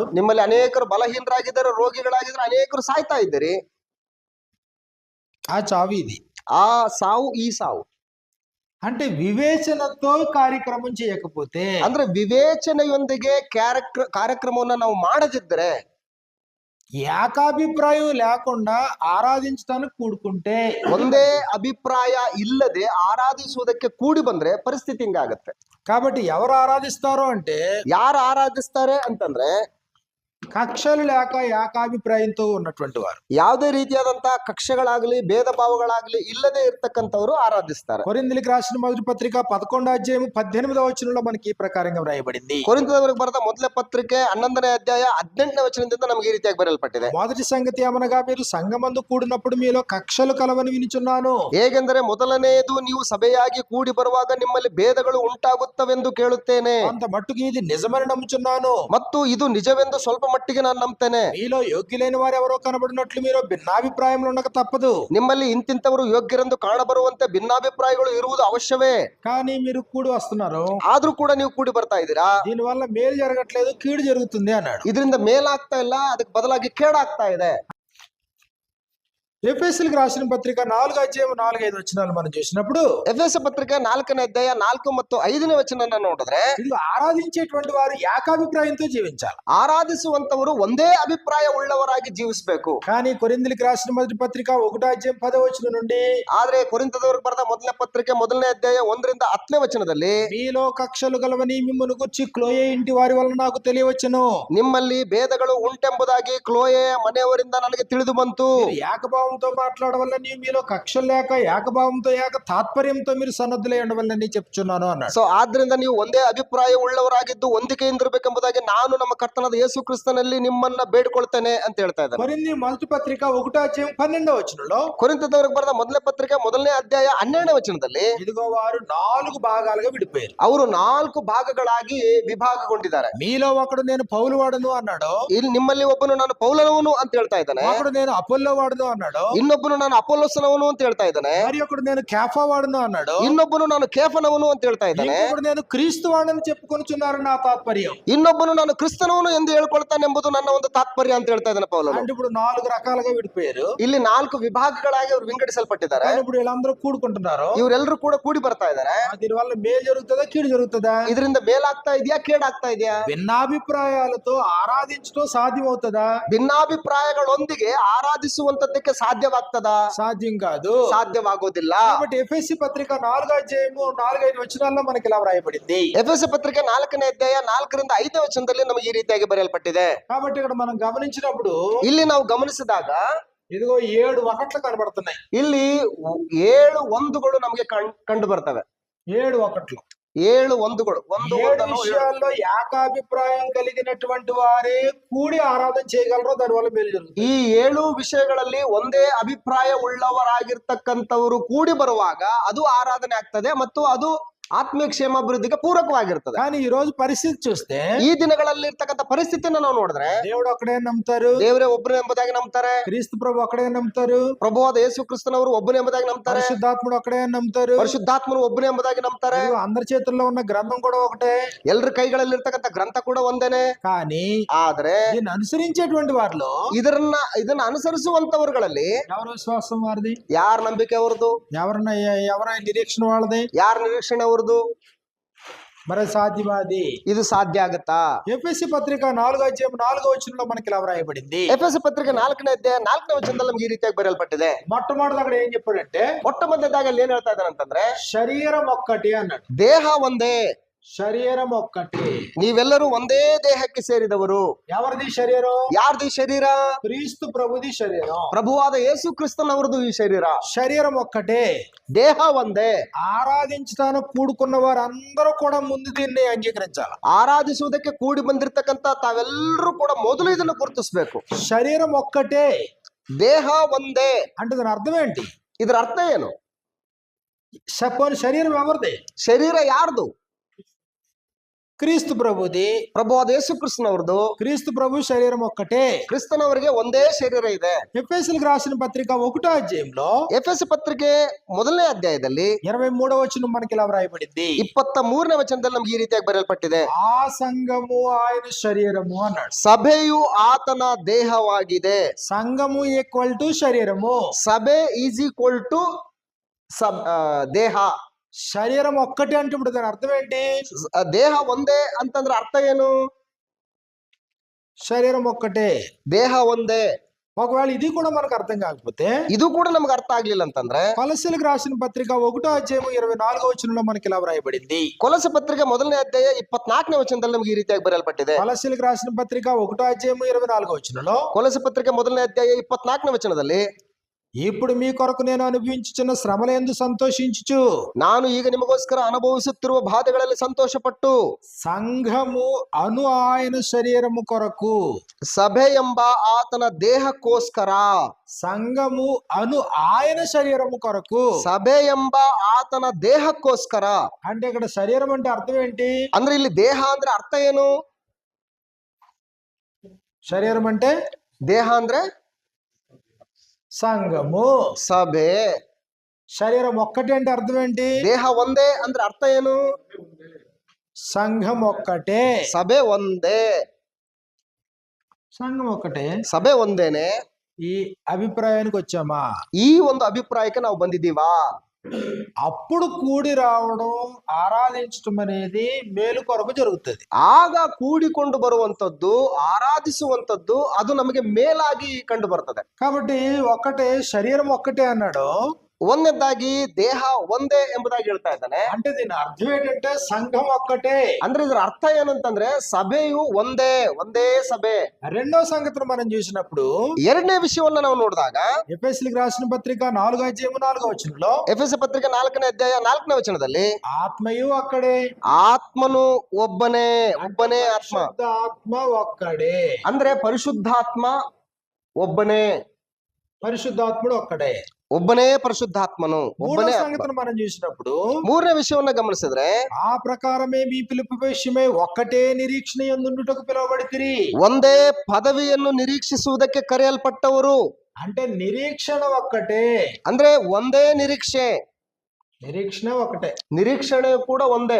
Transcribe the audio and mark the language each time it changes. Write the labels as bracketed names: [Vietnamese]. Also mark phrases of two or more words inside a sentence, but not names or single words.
[Kannada] ನಿಮ್ಮಲ್ಲಿ ಅನೇಕರು ಬಲಹೀನರಾಗಿದ್ದಾರೆ, ರೋಗಿಗಳಾಗಿದ್ದಾರೆ, ಅನೇಕರು ಸಾಯ್ತಾ ಇದ್ದೀರಿ. [Telugu] ఆ చావు ఇది. [Kannada] ಆ ಸಾವು ಈ ಸಾವು. [Telugu] అంటే వివేచనతో కార్యక్రమం చేయకపోతే, [Kannada] ಅಂದ್ರೆ ವಿವೇಚನೆಯೊಂದಿಗೆ ಕಾರ್ಯಕ್ರಮವನ್ನ ನಾವು ಮಾಡದಿದ್ದರೆ, [Telugu] ఏకాభిప్రాయం లేకుండా ఆరాధించడానికి కూడుకుంటే, [Kannada] ಒಂದೇ ಅಭಿಪ್ರಾಯ ಇಲ್ಲದೆ ಆರಾಧಿಸುವುದಕ್ಕೆ ಕೂಡಿ ಬಂದ್ರೆ ಪರಿಸ್ಥಿತಿ ಹಿಂಗಾಗತ್ತೆ. [Telugu] కాబట్టి ఎవరు ఆరాధిస్తారో అంటే [Kannada] ಯಾರು ಆರಾಧಿಸ್ತಾರೆ ಅಂತಂದ್ರೆ [Telugu] కక్షలు లేక ఏకాభిప్రాయంతో ఉన్నటువంటి వారు. [Kannada] ಯಾವುದೇ ರೀತಿಯಾದಂತಹ ಕಕ್ಷೆಗಳಾಗ್ಲಿ ಭೇದ ಭಾವಗಳಾಗ್ಲಿ ಇಲ್ಲದೆ ಇರ್ತಕ್ಕಂಥವ್ರು ಆರಾಧಿಸ್ತಾರೆ. [Telugu] కొరింథీయులకు రాసిన మొదటి పత్రిక 11వ అధ్యాయం 18వ వచనంలో మనకి ఈ ప్రకారంగా వ్రాయబడింది. [Kannada] ಕೊರಿಂಥದವರಿಗೆ ಬರೆದ ಮೊದಲ ಪತ್ರಿಕೆ 11ನೇ ಅಧ್ಯಾಯ 18ನೇ ವಚನದಿಂದ ನಮಗೆ ಈ ರೀತಿಯಾಗಿ ಬರೆಯಲ್ಪಟ್ಟಿದೆ. [Telugu] మొదటి సంగతి ఏమనగా మీరు సంఘమందు కూడినప్పుడు మీలో కక్షలు కలవని వినుచున్నాను. [Kannada] ಹೇಗೆಂದರೆ ಮೊದಲನೆಯದು ನೀವು ಸಭೆಯಾಗಿ ಕೂಡಿ ಬರುವಾಗ ನಿಮ್ಮಲ್ಲಿ ಭೇದಗಳು ಉಂಟಾಗುತ್ತವೆಂದು ಕೇಳುತ್ತೇನೆ. [Telugu] అంత మట్టుకు ఇది నిజమని నమ్ముచున్నాను. [Kannada] ಮತ್ತು ಇದು ನಿಜವೆಂದು ಸ್ವಲ್ಪ ಮಟ್ಟಿಗೆ ನಾನು ನಂಬ್ತೇನೆ. [Telugu] మీలో యోగ్యులైన వారు ఎవరో కనబడినట్లు మీరు భిన్నాభిప్రాయంలో ఉండక తప్పదు. [Kannada] ನಿಮ್ಮಲ್ಲಿ ಇಂತಿಂತವರು ಯೋಗ್ಯರೆಂದು ಕಾಣಬರುವಂತೆ ಭಿನ್ನಾಭಿಪ್ರಾಯಗಳು ಇರುವುದು ಅವಶ್ಯವೇ. [Telugu] కానీ మీరు కూడి వస్తున్నారు, [Kannada] ಆದ್ರೂ ಕೂಡ ನೀವು ಕೂಡಿ ಬರ್ತಾ ಇದ್ದೀರಾ. [Telugu] దీని వల్ల మేలు జరగట్లేదు, కీడు జరుగుతుంది అన్నాడు. [Kannada] ಇದರಿಂದ ಮೇಲಾಗ್ತಾ ಇಲ್ಲ, ಅದಕ್ಕೆ ಬದಲಾಗಿ ಕೇಡಾಗ್ತಾ ಇದೆ. [Telugu] ఎఫెసీయులకు రాసిన పత్రిక 4వ అధ్యాయం 4-5 వచనాలు మనం చూసినప్పుడు, [Kannada] ಎಫೆಸ ಪತ್ರಿಕೆ 4ನೇ ಅಧ್ಯಾಯ 4 ಮತ್ತು 5ನೇ ವಚನ ನೋಡಿದ್ರೆ, [Telugu] ఇది ఆరాధించేటువంటి వారు ఏకాభిప్రాయంతో జీవించాలి. [Kannada] ಆರಾಧಿಸುವಂತವರು ಒಂದೇ ಅಭಿಪ್ರಾಯ ಉಳ್ಳವರಾಗಿ ಜೀವಿಸಬೇಕು. [Telugu] కానీ కొరింథీయులకు రాసిన మొదటి పత్రిక 1వ అధ్యాయం 10వ వచనం నుండి, [Kannada] ಆದ್ರೆ ಕೊರಿಂಥದವರಿಗೆ ಬರೆದ ಮೊದಲನೇ ಪತ್ರಿಕೆ 1ನೇ ಅಧ್ಯಾಯ 1ರಿಂದ 10ನೇ ವಚನದಲ್ಲಿ, [Telugu] మీలో కక్షలు గలవని మిమ్మును గురించి క్లోయే ఇంటి వారి వల్ల నాకు తెలియవచ్చును. [Kannada] ನಿಮ್ಮಲ್ಲಿ ಭೇದಗಳು ಉಂಟೆಂಬುದಾಗಿ ಕ್ಲೋಯೆಯ ಮನೆಯವರಿಂದ ನನಗೆ ತಿಳಿದು ಬಂತು. [Telugu] ఏకభావంతో మాట్లాడవల్ల మీలో కక్షలు లేక ఏకభావంతో ఏక తాత్పర్యంతో మీరు సన్నద్ధులై ఉండవల్లని చెప్తున్నాను అన్నాడు. [Kannada] ಸೊ ಆದ್ರಿಂದ ನೀವು ಒಂದೇ ಅಭಿಪ್ರಾಯ ಉಳ್ಳವರಾಗಿದ್ದು ಹೊಂದಿಕೆಯಿಂದಿರಬೇಕೆಂಬುದಾಗಿ ನಾನು ನಮ್ಮ ಕರ್ತನಾದ ಯೇಸು ಕ್ರಿಸ್ತನಲ್ಲಿ ನಿಮ್ಮನ್ನ ಬೇಡ್ಕೊಳ್ತೇನೆ ಅಂತ ಹೇಳ್ತಾ ಇದ್ದಾರೆ. [Telugu] కొరింథీ మొదటి పత్రిక 1వ అధ్యాయం 12వ వచనంలో, [Kannada] ಕೊರಿಂಥದವರಿಗೆ ಬರೆದ ಮೊದಲನೇ ಪತ್ರಿಕೆ 1ನೇ ಅಧ್ಯಾಯ 12ನೇ ವಚನದಲ್ಲಿ, [Telugu] ఇదిగో వారు 4 భాగాలుగా విడిపోయారు. [Kannada] ಅವರು 4 ಭಾಗಗಳಾಗಿ ವಿಭಾಗಗೊಂಡಿದ್ದಾರೆ. [Telugu] మీలో ఒకడు నేను పౌలు వాడును అన్నాడు, [Kannada] ಇಲ್ಲಿ ನಿಮ್ಮಲ್ಲಿ ಒಬ್ಬನು ನಾನು ಪೌಲನವನು ಅಂತ ಹೇಳ್ತಾ ಇದ್ದಾನೆ, [Telugu] ఒకడు నేను అపోల్లో వాడును అన్నాడు, [Kannada] ಇನ್ನೊಬ್ಬನು ನಾನು ಅಪೊಲ್ಲೋಸನವನು ಅಂತ ಹೇಳ್ತಾ ಇದ್ದಾನೆ, [Telugu] మరి ఒకడు నేను కేఫా వాడును అన్నాడు, [Kannada] ಇನ್ನೊಬ್ಬನು ನಾನು ಕೇಫನವನು ಅಂತ ಹೇಳ್ತಾ ಇದ್ದಾನೆ, [Telugu] ఇంకొకడు నేను క్రీస్తు వాడని చెప్పుకొనుచున్నారు నా తాత్పర్యం. [Kannada] ಇನ್ನೊಬ್ಬನು ನಾನು ಕ್ರಿಸ್ತನವನು ಎಂದು ಹೇಳ್ಕೊಳ್ತಾನೆ ಎಂಬುದು ನನ್ನ ಒಂದು ತಾತ್ಪರ್ಯ ಅಂತ ಹೇಳ್ತಾ ಇದ್ದಾನೆ ಪೌಲನು. [Telugu] అంటే ఇప్పుడు 4 రకాలుగా విడిపోయారు. [Kannada] ಇಲ್ಲಿ 4 ವಿಭಾಗಗಳಾಗಿ ಅವರು ವಿಂಗಡಿಸಲ್ಪಟ್ಟಿದ್ದಾರೆ. [Telugu] కానీ ఇప్పుడు వీళ్ళందరూ కూడుకుంటున్నారు. [Kannada] ಇವರೆಲ್ಲರೂ ಕೂಡ ಕೂಡಿ ಬರ್ತಾ ಇದ್ದಾರೆ. [Telugu] దీని వల్ల మేలు జరుగుతుందా, కీడు జరుగుతుందా? [Kannada] ಇದರಿಂದ ಮೇಲಾಗ್ತಾ ಇದೆಯಾ, ಕೇಡಾಗ್ತಾ ಇದೆಯಾ? [Telugu] భిన్నాభిప్రాయాలతో ఆరాధించడం సాధ్యమవుతుందా? [Kannada] ಭಿನ್ನಾಭಿಪ್ರಾಯಗಳೊಂದಿಗೆ ಆರಾಧಿಸುವಂತದ್ದಕ್ಕೆ ಸಾಧ್ಯವಾಗ್ತದಾ? [Telugu] సాధ్యం కాదు, [Kannada] ಸಾಧ್ಯವಾಗೋದಿಲ್ಲ. [Telugu] కాబట్టి ఎఫెసీ పత్రిక 4వ అధ్యాయము 4-5 వచనాల్లో మనకి ఇలా వ్రాయబడింది. [Kannada] ಎಫೆಸ ಪತ್ರಿಕೆ 4ನೇ ಅಧ್ಯಾಯ 4ರಿಂದ 5ನೇ ವಚನದಲ್ಲಿ ನಮಗೆ ಈ ರೀತಿಯಾಗಿ ಬರೆಯಲ್ಪಟ್ಟಿದೆ. [Telugu] కాబట్టి ఇక్కడ మనం గమనించినప్పుడు [Kannada] ಇಲ್ಲಿ ನಾವು ಗಮನಿಸಿದಾಗ [Telugu] ఇదిగో 7 ఒకట్లు కనబడుతున్నాయి. [Kannada] ಇಲ್ಲಿ 7 ಒಂದುಗಳು ನಮಗೆ ಕಂಡು ಬರ್ತವೆ. [Telugu] 7 ఒకట్లు, [Kannada] 7 ಒಂದುಗಳು. ಒಂದು [Telugu] 7 విషయాల్లో ఏకాభిప్రాయం కలిగినటువంటి వారే కూడి ఆరాధన చేయగలరు, దానివల్ల మేలు జరుగుతుంది. [Kannada] ಈ 7 ವಿಷಯಗಳಲ್ಲಿ ಒಂದೇ ಅಭಿಪ್ರಾಯ ಉಳ್ಳವರಾಗಿರ್ತಕ್ಕಂಥವರು ಕೂಡಿ ಬರುವಾಗ ಅದು ಆರಾಧನೆ ಆಗ್ತದೆ ಮತ್ತು ಅದು ಆತ್ಮೀಯ ಕ್ಷೇಮಾಭಿವೃದ್ಧಿಗೆ ಪೂರಕವಾಗಿರ್ತದೆ. [Telugu] కానీ ఈ రోజు పరిస్థితి చూస్తే [Kannada] ಈ ದಿನಗಳಲ್ಲಿ ಇರ್ತಕ್ಕಂಥ ಪರಿಸ್ಥಿತಿಯನ್ನು ನಾವು ನೋಡಿದ್ರೆ [Telugu] దేవుడు ఒక్కడే నమ్ముతారు, [Kannada] ದೇವರೇ ಒಬ್ಬನೇ ಎಂಬುದಾಗಿ ನಂಬ್ತಾರೆ, [Telugu] క్రీస్తు ప్రభు ఒక్కడే నమ్ముతారు, [Kannada] ಪ್ರಭುವಾದ ಯೇಸು ಕ್ರಿಸ್ತನವರು ಒಬ್ಬನೇ ಎಂಬುದಾಗಿ ನಂಬ್ತಾರೆ, [Telugu] పరిశుద్ధాత్ముడు ఒక్కడే నమ్ముతారు, [Kannada] ಪರಿಶುದ್ಧಾತ್ಮನು ಒಬ್ಬನೇ ಎಂಬುದಾಗಿ ನಂಬ್ತಾರೆ. [Telugu] ఇదిగో అందరి చేతుల్లో ఉన్న గ్రంథం కూడా ఒకటే, [Kannada] ಎಲ್ಲರ ಕೈಗಳಲ್ಲಿ ಇರ್ತಕ್ಕಂಥ ಗ್ರಂಥ ಕೂಡ ಒಂದೇನೆ. [Telugu] కానీ [Kannada] ಆದ್ರೆ [Telugu] దీన్ని అనుసరించేటువంటి వారిలో [Kannada] ಇದನ್ನ ಅನುಸರಿಸುವಂತವರುಗಳಲ್ಲಿ [Telugu] ఎవరి విశ్వాసం వారిది, [Kannada] ಯಾರ ನಂಬಿಕೆ ಅವ್ರದ್ದು, [Telugu] ఎవరైనా నిరీక్షణ వాళ్ళది, [Kannada] ಯಾರ ನಿರೀಕ್ಷಣೆ ಅವ್ರದ್ದು? [Telugu] మరి సాధ్యమా అది? [Kannada] ಇದು ಸಾಧ್ಯ ಆಗತ್ತಾ? [Telugu] ఎఫెసీ పత్రిక 4వ అధ్యాయం 4వ వచనంలో మనకి ఇలా వ్రాయబడింది. [Kannada] ಎಫೆಸ ಪತ್ರಿಕೆ 4ನೇ ಅಧ್ಯಾಯ 4ನೇ ವಚನದಲ್ಲಿ ನಮ್ಗೆ ಈ ರೀತಿಯಾಗಿ ಬರೆಯಲ್ಪಟ್ಟಿದೆ. [Telugu] మొట్టమొదటి అక్కడ ఏం చెప్పాడంటే, [Kannada] ಮೊಟ್ಟ ಮೊದಲನೇದಾಗಿ ಅಲ್ಲಿ ಏನ್ ಹೇಳ್ತಾ ಇದ್ದಾನೆ ಅಂತಂದ್ರೆ, [Telugu] శరీరం ఒక్కటి అన్నాడు. [Kannada] ದೇಹ ಒಂದೇ. [Telugu] శరీరం ఒక్కటే. [Kannada] ನೀವೆಲ್ಲರೂ ಒಂದೇ ದೇಹಕ್ಕೆ ಸೇರಿದವರು. [Telugu] ఎవరిది శరీరం? [Kannada] ಯಾರ್ದು ಈ ಶರೀರ? [Telugu] క్రీస్తు ప్రభుది శరీరం. [Kannada] ಪ್ರಭುವಾದ ಯೇಸು ಕ್ರಿಸ್ತನವರದು ಈ ಶರೀರ. [Telugu] శరీరం ఒక్కటే. [Kannada] ದೇಹ ಒಂದೇ. [Telugu] ఆరాధించడానికి కూడుకున్న వారందరూ కూడా ముందు దీన్ని అంగీకరించాలి. [Kannada] ಆರಾಧಿಸುವುದಕ್ಕೆ ಕೂಡಿ ಬಂದಿರತಕ್ಕಂತ ತಾವೆಲ್ಲರೂ ಕೂಡ ಮೊದಲು ಇದನ್ನು ಗುರುತಿಸಬೇಕು. [Telugu] శరీరం ఒక్కటే, [Kannada] ದೇಹ ಒಂದೇ [Telugu] అంటే దాని అర్థం ఏంటి? [Kannada] ಇದರ ಅರ್ಥ ಏನು? [Telugu] పోనీ శరీరం ఎవరిది? [Kannada] ಶರೀರ ಯಾರ್ದು? [Telugu] క్రీస్తు ప్రభుది. [Kannada] ಪ್ರಭುವಾದ ಯೇಸು ಕ್ರಿಸ್ತನವರದು. [Telugu] క్రీస్తు ప్రభు శరీరం ఒక్కటే. [Kannada] ಕ್ರಿಸ್ತನವರಿಗೆ ಒಂದೇ ಶರೀರ ಇದೆ. [Telugu] ఎఫెసీయులకు రాసిన పత్రిక 1వ అధ్యాయంలో [Kannada] ಎಫೆಸ ಪತ್ರಿಕೆ 1ನೇ ಅಧ್ಯಾಯದಲ್ಲಿ [Telugu] 23వ వచనం మనకి ఇలా వ్రాయబడింది. [Kannada] 23ನೇ ವಚನದಲ್ಲಿ ನಮ್ಗೆ ಈ ರೀತಿಯಾಗಿ ಬರೆಯಲ್ಪಟ್ಟಿದೆ. [Telugu] ఆ సంఘము ఆయన శరీరము అన్నాడు. [Kannada] ಸಭೆಯು ಆತನ ದೇಹವಾಗಿದೆ. [Telugu] సంఘము [English] equal to [Telugu] శరీరము. [Kannada] ಸಭೆ [English] is equal to [Kannada] ದೇಹ. [Telugu] శరీరం ఒక్కటే అంటే ఇప్పుడు దాని అర్థం ఏంటి? [Kannada] ದೇಹ ಒಂದೇ ಅಂತಂದ್ರೆ ಅರ್ಥ ಏನು? [Telugu] శరీరం ఒక్కటే, [Kannada] ದೇಹ ಒಂದೇ. [Telugu] ఒకవేళ ఇది కూడా మనకు అర్థం కాకపోతే [Kannada] ಇದು ಕೂಡ ನಮ್ಗೆ ಅರ್ಥ ಆಗ್ಲಿಲ್ಲ ಅಂತಂದ್ರೆ [Telugu] కొలస్సీయులకు రాసిన పత్రిక 1వ అధ్యాయం 24వ వచనంలో మనకి ఇలా వ్రాయబడింది. [Kannada] ಕೊಲಸ ಪತ್ರಿಕೆ 1ನೇ ಅಧ್ಯಾಯ 24ನೇ ವಚನದಲ್ಲಿ ನಮ್ಗೆ ಈ ರೀತಿಯಾಗಿ ಬರೆಯಲ್ಪಟ್ಟಿದೆ. [Telugu] కొలస్సీయులకు రాసిన పత్రిక 1వ అధ్యాయం 24వ వచనంలో [Kannada] ಕೊಲಸ ಪತ್ರಿಕೆ 1ನೇ ಅಧ್ಯಾಯ 24ನೇ ವಚನದಲ್ಲಿ [Telugu] ఇప్పుడు మీ కొరకు నేను అనుభవించుచున్న శ్రమలందు సంతోషించుచు [Kannada] ನಾನು ಈಗ ನಿಮಗೋಸ್ಕರ ಅನುಭವಿಸುತ್ತಿರುವ ಬಾಧೆಗಳಲ್ಲಿ ಸಂತೋಷಪಟ್ಟು [Telugu] సంఘము అను ఆయన శరీరము కొరకు, [Kannada] ಸಭೆ ಎಂಬ ಆತನ ದೇಹಕ್ಕೋಸ್ಕರ, [Telugu] సంఘము అను ఆయన శరీరము కొరకు. [Kannada] ಸಭೆ ಎಂಬ ಆತನ ದೇಹಕ್ಕೋಸ್ಕರ [Telugu] అంటే ఇక్కడ శరీరం అంటే అర్థం ఏంటి? [Kannada] ಅಂದ್ರೆ ಇಲ್ಲಿ ದೇಹ ಅಂದ್ರೆ ಅರ್ಥ ಏನು? [Telugu] శరీరం అంటే [Kannada] ದೇಹ ಅಂದ್ರೆ [Telugu] సంఘము. [Kannada] ಸಭೆ. [Telugu] శరీరం ఒక్కటే అంటే అర్థం ఏంటి? [Kannada] ದೇಹ ಒಂದೇ ಅಂದ್ರೆ ಅರ್ಥ ಏನು? [Telugu] సంఘం ఒక్కటే. [Kannada] ಸಭೆ ಒಂದೇ. [Telugu] సంఘం ఒక్కటే. [Kannada] ಸಭೆ ಒಂದೇನೆ. [Telugu] ఈ అభిప్రాయానికి వచ్చామా? [Kannada] ಈ ಒಂದು ಅಭಿಪ್ರಾಯಕ್ಕೆ ನಾವು ಬಂದಿದ್ದೀವಾ? [Telugu] అప్పుడు కూడి రావడం, ఆరాధించడం అనేది మేలు కొరకు జరుగుతుంది. [Kannada] ಆಗ ಕೂಡಿಕೊಂಡು ಬರುವಂತದ್ದು, ಆರಾಧಿಸುವಂತದ್ದು ಅದು ನಮಗೆ ಮೇಲಾಗಿ ಕಂಡು ಬರ್ತದೆ. [Telugu] కాబట్టి ఒక్కటే, శరీరం ఒక్కటే అన్నాడు. [Kannada] ಒಂದನೇದಾಗಿ ದೇಹ ಒಂದೇ ಎಂಬುದಾಗಿ ಹೇಳ್ತಾ ಇದ್ದಾನೆ. [Telugu] అంటే దీని అర్థం ఏంటంటే సంఘం ఒక్కటే. [Kannada] ಅಂದ್ರೆ ಇದ್ರ ಅರ್ಥ ಏನಂತಂದ್ರೆ ಸಭೆಯು ಒಂದೇ, ಒಂದೇ ಸಭೆ. [Telugu] రెండో సంగతిని మనం చూసినప్పుడు [Kannada] ಎರಡನೇ ವಿಷಯವನ್ನ ನಾವು ನೋಡಿದಾಗ [Telugu] ఎఫెసీయులకు రాసిన పత్రిక 4వ అధ్యాయం 4వ వచనంలో [Kannada] ಎಫೆಸ ಪತ್ರಿಕೆ 4ನೇ ಅಧ್ಯಾಯ 4ನೇ ವಚನದಲ್ಲಿ [Telugu] ఆత్మయు అక్కడే, [Kannada] ಆತ್ಮನು ಒಬ್ಬನೇ, ಒಬ್ಬನೇ ಆತ್ಮ. [Telugu] పరిశుద్ధ ఆత్మ ఒక్కడే. [Kannada] ಅಂದ್ರೆ ಪರಿಶುದ್ಧಾತ್ಮ ಒಬ್ಬನೇ, [Telugu] పరిశుద్ధాత్ముడు ఒక్కడే. [Kannada] ಒಬ್ಬನೇ ಪರಿಶುದ್ಧಾತ್ಮನು, [Telugu] మూడో [Kannada] ಒಬ್ಬನೇ ಆತ್ಮ. [Telugu] సంగతిని మనం చూసినప్పుడు [Kannada] ಮೂರನೇ ವಿಷಯವನ್ನ ಗಮನಿಸಿದ್ರೆ [Telugu] ఆ ప్రకారమే మీ పిలుపు విషయమై ఒక్కటే నిరీక్షణ యందుండుటకు పిలువబడితిరి. [Kannada] ಒಂದೇ ಪದವಿಯನ್ನು ನಿರೀಕ್ಷಿಸುವುದಕ್ಕೆ ಕರೆಯಲ್ಪಟ್ಟವರು. [Telugu] అంటే నిరీక్షణ ఒక్కటే. [Kannada] ಅಂದ್ರೆ ಒಂದೇ ನಿರೀಕ್ಷೆ, [Telugu] నిరీక్షణ ఒకటే. [Kannada] ನಿರೀಕ್ಷಣೆ ಕೂಡ ಒಂದೇ.